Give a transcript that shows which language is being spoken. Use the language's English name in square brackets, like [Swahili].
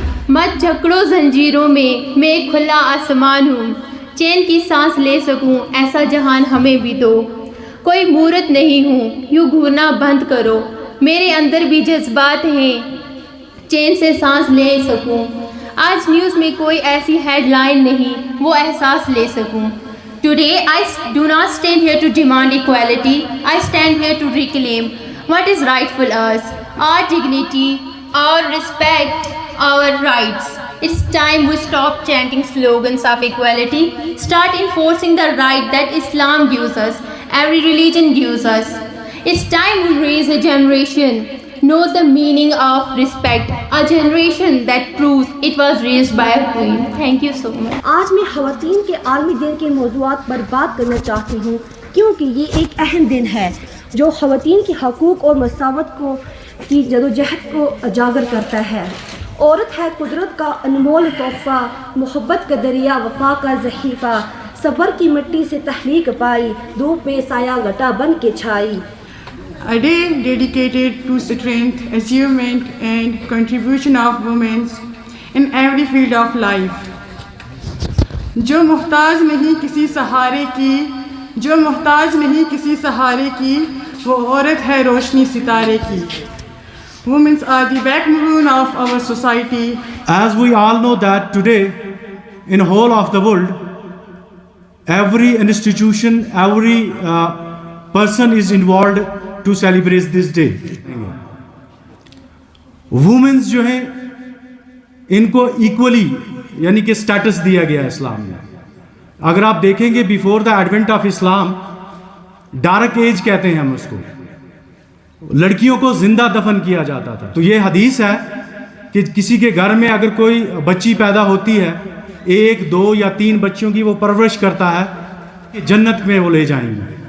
[Hindi] मत जकड़ो जंजीरों में, मैं एक खुला आसमान हूँ, चैन की सांस ले सकूँ ऐसा जहान हमें भी दो। कोई मूर्त नहीं हूँ, यूँ घूरना बंद करो। मेरे अंदर भी जज्बात हैं, चैन से सांस ले सकूं। आज न्यूज़ में कोई ऐसी हेडलाइन नहीं, वो एहसास ले सकूं। [English] Today I do not stand here to demand equality. I stand here to reclaim what is rightful us, our dignity, our respect, our rights. It's time we stop chanting slogans of equality, start enforcing the right that Islam gives us, every religion gives us. It's time we raise a generation knows the meaning of respect, a generation that proves it was raised by a queen. Thank you so much. [Hindi] आज मैं ख़वातीन के आलमी दिन के मौज़ूआत पर बात करना चाहती हूँ, क्योंकि ये एक अहम दिन है जो ख़वातीन के हकूक़ और मसावत को की जदोजहद को उजागर करता है। औरत है कुदरत का अनमोल तोहफ़ा, मोहब्बत का दरिया, वफ़ा का ज़हीफ़ा, सब्र की मिट्टी से तहरीक पाई, धूप में साया घटा बन के छाई। [English] A day dedicated to strength, achievement and contribution of women in every field of life. [Hindi] जो मुहताज नहीं किसी सहारे की, जो मुहताज नहीं किसी सहारे की, वो औरत है रोशनी सितारे की. [English] Women are the backbone of our society. As we all know that today, in whole of the world, every institution, every person is involved to celebrate this day. [Hindi] Women जो हैं इनको इक्वली यानी कि स्टेटस दिया गया है इस्लाम में. अगर आप देखेंगे [English] before the advent of Islam, [Hindi] dark as कहते हैं हम उसको, लड़कियों को जिंदा दफन किया जाता था. तो ये हदीस है कि किसी के घर में अगर कोई बच्ची पैदा होती है, 1, 2 या 3 बच्चियों की वो परवरिश करता है कि जन्नत में वो ले जाएंगे.